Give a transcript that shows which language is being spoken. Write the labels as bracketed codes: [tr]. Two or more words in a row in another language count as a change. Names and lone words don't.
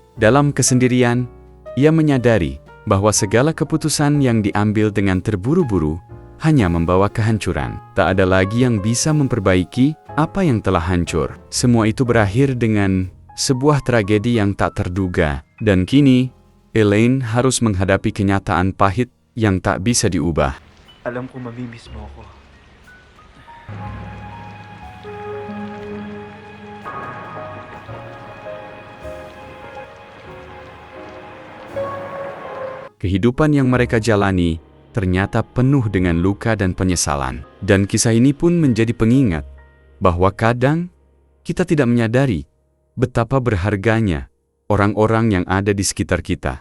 [id] Dalam kesendirian, ia menyadari bahwa segala keputusan yang diambil dengan terburu-buru hanya membawa kehancuran. Tak ada lagi yang bisa memperbaiki apa yang telah hancur. Semua itu berakhir dengan sebuah tragedi yang tak terduga. Dan kini, Elaine harus menghadapi kenyataan pahit yang tak bisa diubah. [tl] Alam ko mamimiss mo ako. [id] Kehidupan yang mereka jalani ternyata penuh dengan luka dan penyesalan. Dan kisah ini pun menjadi pengingat bahwa kadang kita tidak menyadari betapa berharganya orang-orang yang ada di sekitar kita.